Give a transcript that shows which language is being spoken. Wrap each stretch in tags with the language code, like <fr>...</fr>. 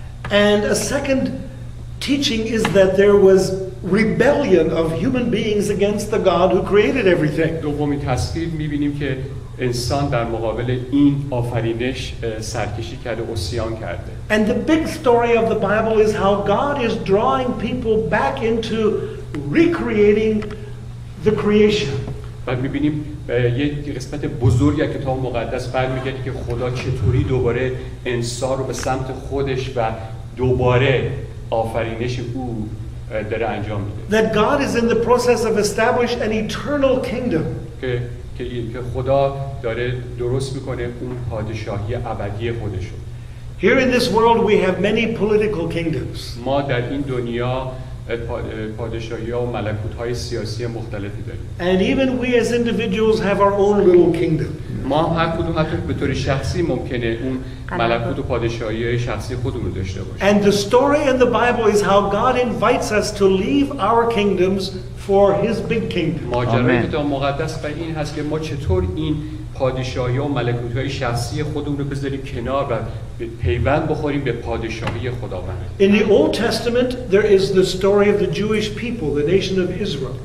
<en>And a second teaching is that there was rebellion of human beings against the God who created everything.</en> <fa>دومین تصویر میبینیم که انسان در مقابل این آفرینش سرکشی کرده، عصیان کرده.</fa> <en>And the big story of the Bible is how God is drawing people back into recreating the creation.</en> <fa>بعد می‌بینیم یه قسمت بزرگی از کتاب مقدس برمیگرده که خدا چطوری دوباره انسان رو به سمت خودش و دوباره آفرینش او داره انجام میده.</fa> <en>That God is in the process of establishing an eternal kingdom.</en> <fa>که خدا داره درست میکنه اون پادشاهی ابدی خودشو.</fa> <en>Here in this world we have many political kingdoms.</en> <fa>ما در این دنیا پادشاهی‌ها و ملکوت‌های سیاسی مختلفی داریم.</fa> <en>And even we as individuals have our own little kingdom.</en> <fa>ما هر کدوم حتی به طور شخصی ممکنه اون ملکوت و پادشاهی شخصی خودمون رو داشته باشیم.</fa> <en>And the story in the Bible is how God invites us to leave our kingdoms for his big kingdom.</en> <fa>ماجرای کتاب مقدس و این هست که ما چطور این پادشاهی و ملکوت‌های شخصی خودمون رو بذاریم کنار و پیوند بخوریم به پادشاهی خداوند.</fa> <en>In the Old Testament there is the story of the Jewish people, the nation of Israel.</en>